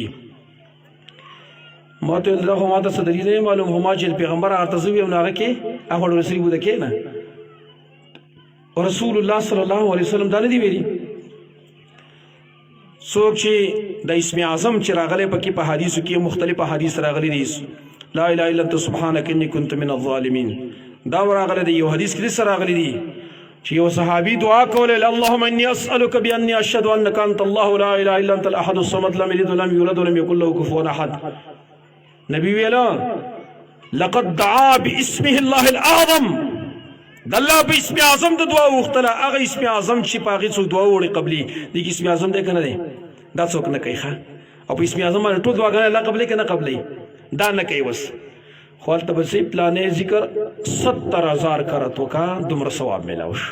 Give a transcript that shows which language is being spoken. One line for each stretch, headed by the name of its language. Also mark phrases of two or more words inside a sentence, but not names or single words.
Pashto: ما ته ویل دا خو ما ته څه دلیل نه معلوم، خو ما چې پیغمبر هغه ته زه ویم نو هغه کې هغه رسول بوده کې نه
Arabic: رسول الله صلی الله علیه وسلم
Pashto: دا نه دی ویلي. څوک چې د اسم اعظم چې راغلی پکې په حدیثو کې مختلف احادیث راغلي دي،
Arabic: لا اله الا انت سبحانك اني كنت من الظالمين.
Pashto: دا راغلی دی یو حدیث کې سره راغلی دی چې یو صحابي دعا کوله
Arabic: اللهم اني اسالك باني اشهد انك انت الله لا اله الا انت الاحد الصمد لم يلد ولم يولد ولم يكن له كفوا احد.
Pashto: نبی ویلا
Arabic: لقد دعا باسمه الله الاعظم،
Pashto: د الله په اسم اعظم د دعا وختله. هغه اسم اعظم چې په هغې څوک دعا وړي قبلي دې کې اسم اعظم دی که نه دی؟ دا څوک نه کوي ښه. او په اسم اعظم باندې ټول دعاګانې الله قبلوي که نه قبلوي؟ دا نه کوي. بس خو هلته به صحیح پلانې ذکر 70,000 کرت وکړه دومره ثواب میلاو شو.